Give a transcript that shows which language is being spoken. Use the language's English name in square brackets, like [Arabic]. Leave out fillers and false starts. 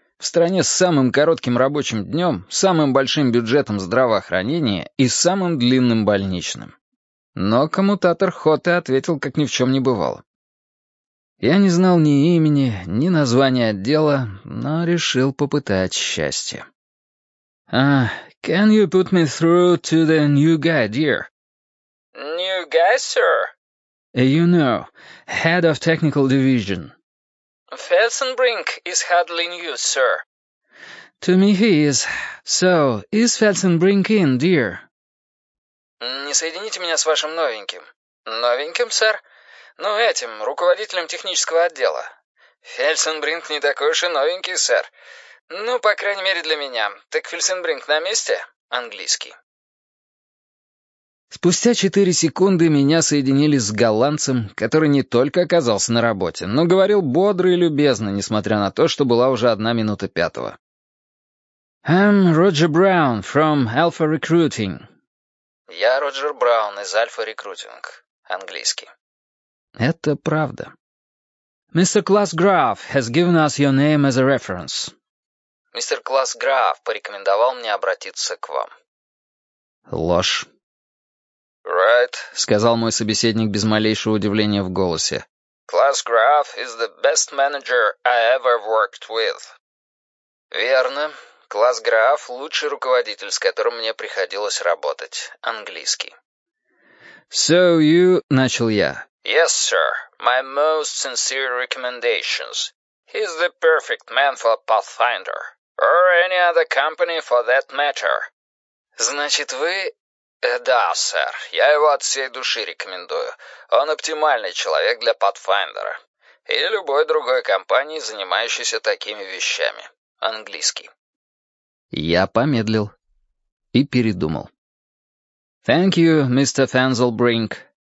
[Russian] В стране с самым коротким рабочим днем, самым большим бюджетом здравоохранения и самым длинным больничным. Но коммутатор Хоте ответил, как ни в чем не бывало. Я не знал ни имени, ни названия отдела, но решил попытать счастье. [English] Can you put me through to the new guy, dear? New guy, sir? You know, head of technical division. Felsenbrink is hardly new, sir. To me he is. So, is Felsenbrink in, dear? [Russian] Не соедините меня с вашим новеньким. Новеньким, сэр? Ну, этим, руководителем технического отдела. Фельсенбринк не такой уж и новенький, сэр. Ну, по крайней мере, для меня. Так Фельсенбринк на месте? Английский. Спустя 4 секунды меня соединили с голландцем, который не только оказался на работе, но говорил бодро и любезно, несмотря на то, что была уже 1:05. [English] I'm Roger Brown from Alpha Recruiting. [Russian] Я Роджер Браун из Alpha Recruiting. Английский. Это правда. [English] Mr. Klaus Graf has given us your name as a reference. Mr. [Russian] Klaus Graf порекомендовал мне обратиться к вам. Ложь. [English] Right, [Russian] сказал мой собеседник без малейшего удивления в голосе. [English] Klaus Graf is the best manager I ever worked with. [Russian] Верно. Klaus Graf — лучший руководитель, с которым мне приходилось работать. Английский. [English] So you... — [Russian] начал я. [English] Yes, sir. My most sincere recommendations. He's the perfect man for Pathfinder. Or any other company for that matter. [Russian] Значит, вы... Да, сэр. Я его от всей души рекомендую. Он оптимальный человек для Pathfinder. И любой другой компании, занимающейся такими вещами. Английский. Я помедлил. И передумал. [English] Thank you, Mr. Felsenbrink.